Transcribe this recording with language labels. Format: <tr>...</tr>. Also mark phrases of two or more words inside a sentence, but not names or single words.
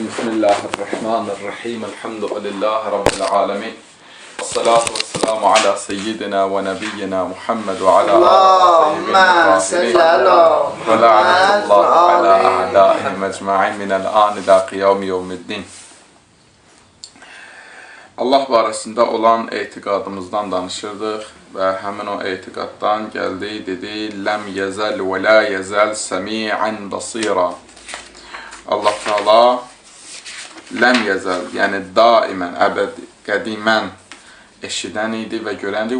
<ar>بسم الله الرحمن الرحيم. الحمد لله رب العالمين. والصلاة والسلام على سيدنا ونبينا محمد وعلى آله الطيبين الطاهرين ولعنة الله على أعدائهم أجمعين من الآن إلى قيام يوم الدين.</ar> <az>Allah barəsində olan etiqadımızdan danışırdıq və həmin o etiqaddan gəldi, dedi,</az> <ar>لم يزل ولا يزال سميعا بصيرا.</ar> <az>Allah Teala</az> <ar>لم يزل,</ar> <az>yəni daimən, əbədi, qədimən eşidən idi və görəndir.</az>